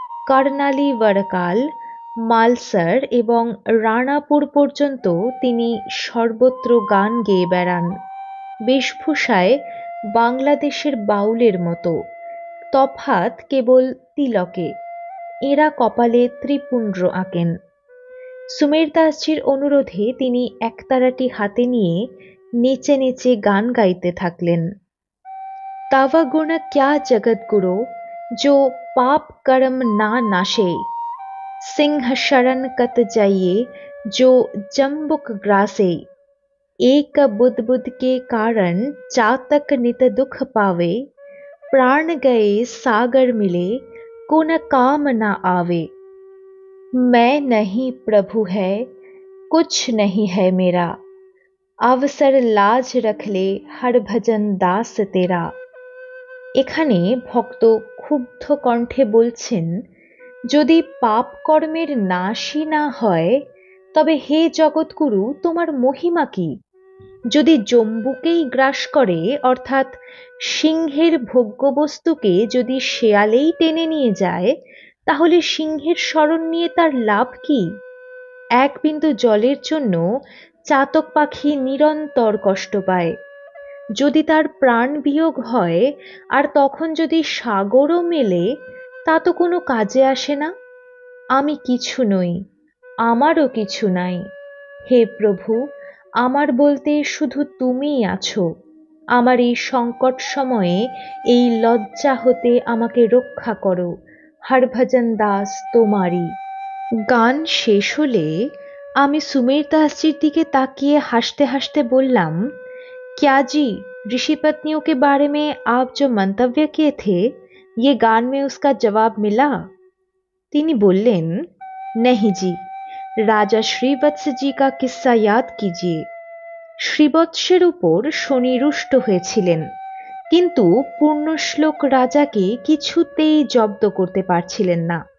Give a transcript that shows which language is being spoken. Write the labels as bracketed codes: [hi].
[bn] কর্ণালী বড়কাল, মালসর এবং রানাপুর পর্যন্ত তিনি সর্বত্র গান গেয়ে বেড়ান, বেশভূষায় বাংলাদেশের বাউলের মতো। তফাৎ কেবল তিলকে, এরা কপালে ত্রিপুণ্ড আঁকেন। সুমের দাসজির অনুরোধে তিনি একতারাটি হাতে নিয়ে নেচে নেচে গান গাইতে থাকলেন। [hi] तावा गुण क्या जगत गुरु, जो पाप कर्म ना नाशे, सिंह शरण कत जाइए, जो जम्बुक ग्रासे, एक बुद बुद के कारण चातक नित दुख पावे, प्राण गए सागर मिले, को न काम न आवे। मैं नहीं प्रभु है, कुछ नहीं है मेरा, अवसर लाज रख ले हर भजन दास तेरा। [bn] এখানে ভক্ত ক্ষুব্ধ কণ্ঠে বলছেন, যদি পাপ কর্মের নাশই না হয় তবে হে জগৎগুরু তোমার মহিমা কি? যদি জম্বুকেই গ্রাস করে, অর্থাৎ সিংহের ভোগ্যবস্তুকে যদি শেয়ালেই টেনে নিয়ে যায়, তাহলে সিংহের শরণ নিয়ে তার লাভ কি? এক বিন্দু জলের জন্য চাতক পাখি নিরন্তর কষ্ট পায়। যদি তার প্রাণ বিয়োগ হয় আর তখন যদি সাগরও মেলে, তা তো কোনো কাজে আসে না। আমি কিছু নই, আমারও কিছু নাই। হে প্রভু, আমার বলতে শুধু তুমিই আছো। আমার এই সংকট সময়ে এই লজ্জা হতে আমাকে রক্ষা করো। হরভজন দাস তোমারই। গান শেষ হলে আমি সুমের দাসজির দিকে তাকিয়ে হাসতে হাসতে বললাম, [hi] क्या जी, ऋषि पत्नियों के बारे में आप जो मंतव्य किए थे, ये गान में उसका जवाब मिला? [bn] তিনি বললেন, [hi] नहीं जी, রাজা শ্রীবৎস জি কা কিস্সা याद कीजिए। [bn] শ্রীবৎসের উপর শনি রুষ্ট হয়েছিলেন, কিন্তু পূর্ণশ্লোক রাজাকে কিছুতেই জব্দ করতে পারছিলেন না।